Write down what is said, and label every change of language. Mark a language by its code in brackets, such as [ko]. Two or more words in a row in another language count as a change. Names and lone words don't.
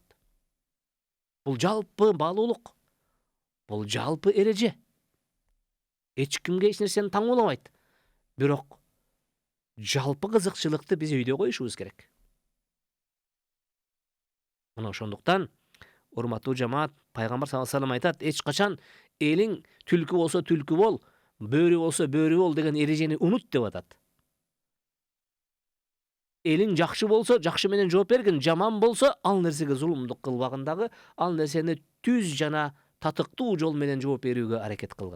[ky] Бул жалпы баалуулук. Бул жалпы эреже. Эч кимге эч нерсени таңууламайт. Бирок жалпы кызыкчылыкты биз өйдө коюшубуз керек. Мына ошондуктан урматтуу жамаат, Пайгамбар [ar] صلى الله عليه وسلم [ky] айтат, эч качан элиң түлкү болсо түлкү бол, бөөрү болсо бөөрү бол деген эрежени унут деп атат. Элиң жакшы болсо, жакшы менен жооп бергин, жаман болсо, ал нерсеге зулумдук кылбагындагы, ал нерсени түз жана татыктуу жол менен жооп берүүгө аракет кылгын.